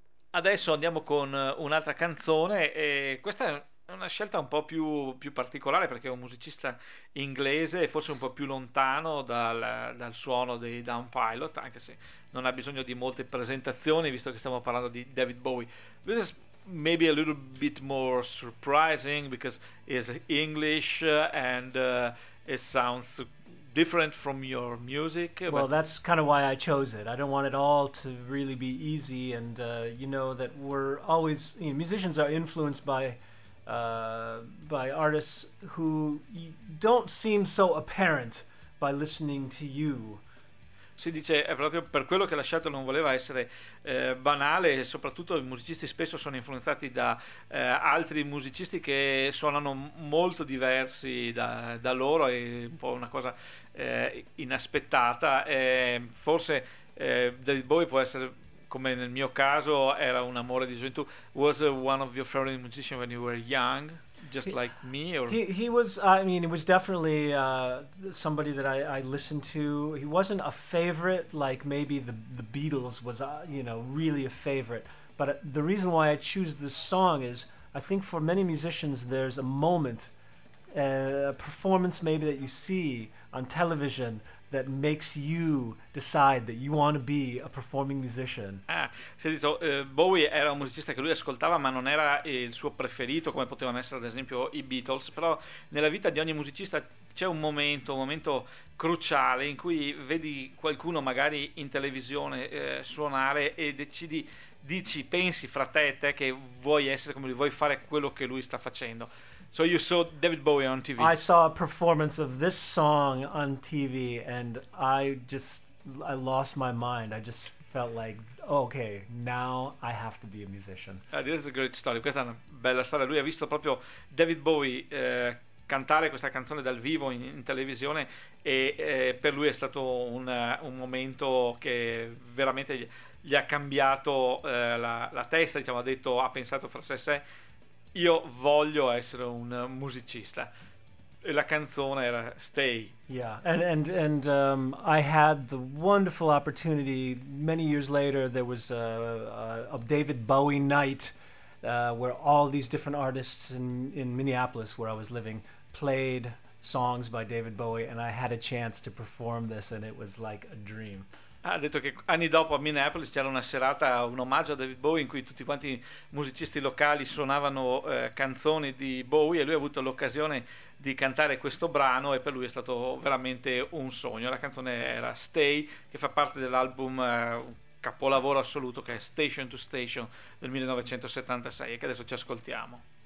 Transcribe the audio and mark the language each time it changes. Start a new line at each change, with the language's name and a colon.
Italian: Adesso andiamo con un'altra canzone, e questa è una scelta un po' più particolare, perché è un musicista inglese, forse un po' più lontano dal suono dei Down Pilot, anche se non ha bisogno di molte presentazioni, visto che stiamo parlando di David Bowie.
English: This is maybe a little bit more surprising, because it's English and it sounds different from your music. Well, that's kind of why I chose it. I don't want it all to really be easy, and you know that we're always, you know, musicians are influenced by artists who don't seem so apparent by listening to you.
Italian: Si dice, è proprio per quello che ha lasciato, non voleva essere banale, e soprattutto i musicisti spesso sono influenzati da altri musicisti che suonano molto diversi da loro, è un po' una cosa inaspettata. Forse David Bowie può essere, come nel mio caso, era un amore di gioventù.
English: Was one of your favorite musicians when you were young? Just like me, or he was. I mean, he was definitely somebody that I listened to. He wasn't a favorite, like maybe the Beatles was, you know, really a favorite. But the reason why I choose this song is, I think for many musicians, there's a moment, a performance maybe that you see on television, that makes you decide that you want to be a performing musician.
Italian: Bowie era un musicista che lui ascoltava, ma non era il suo preferito, come potevano essere ad esempio i Beatles. Però nella vita di ogni musicista c'è un momento cruciale in cui vedi qualcuno magari in televisione suonare e pensi fra te e te che vuoi essere come lui, vuoi fare quello che lui sta facendo.
English: So you saw David Bowie on TV. I saw a performance of this song on TV, and I lost my mind. I just felt like, okay, now I have to be a musician. This is a great story.
Italian: Questa è una bella storia. Lui ha visto proprio David Bowie cantare questa canzone dal vivo in televisione, e per lui è stato un momento che veramente gli ha cambiato la testa. Diciamo, ha pensato fra sé. Io voglio essere un musicista, e la canzone era Stay.
English: Yeah, and I had the wonderful opportunity many years later. There was a David Bowie night where all these different artists in Minneapolis, where I was living, played songs by David Bowie, and I had a chance to perform this, and it was like a dream.
Italian: Ha detto che anni dopo a Minneapolis c'era una serata, un omaggio a David Bowie, in cui tutti quanti musicisti locali suonavano canzoni di Bowie, e lui ha avuto l'occasione di cantare questo brano, e per lui è stato veramente un sogno. La canzone era Stay, che fa parte dell'album un capolavoro assoluto, che è Station to Station del 1976, e che adesso ci ascoltiamo.